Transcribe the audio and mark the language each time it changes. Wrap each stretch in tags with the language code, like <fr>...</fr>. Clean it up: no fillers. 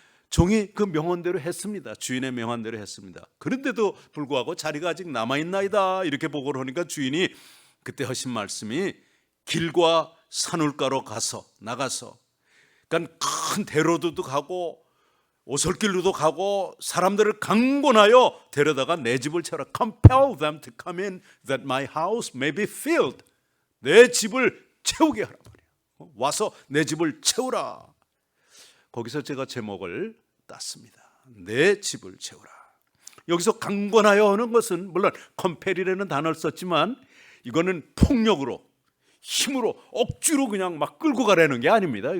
<ko>종이 그 명언대로 했습니다. 주인의 명언대로 했습니다. 그런데도 불구하고 자리가 아직 남아있나이다, 이렇게 보고를 하니까 주인이 그때 하신 말씀이 길과 산울가로 나가서, 그러니까 큰 대로도 가고 오솔길로도 가고 사람들을 강권하여 데려다가 내 집을 채워라.</ko> <en>Compel them to come in that my house may be filled.</en> <ko>내 집을 채우게 하라 말이에요. 와서 내 집을 채우라. 거기서 제가 제목을 땄습니다. 내 집을 채우라. 여기서 강권하여 하는 것은 물론 compel이라는 단어를 썼지만 이거는 폭력으로, 힘으로, 억지로 그냥 막 끌고 가라는 게 아닙니다.</ko>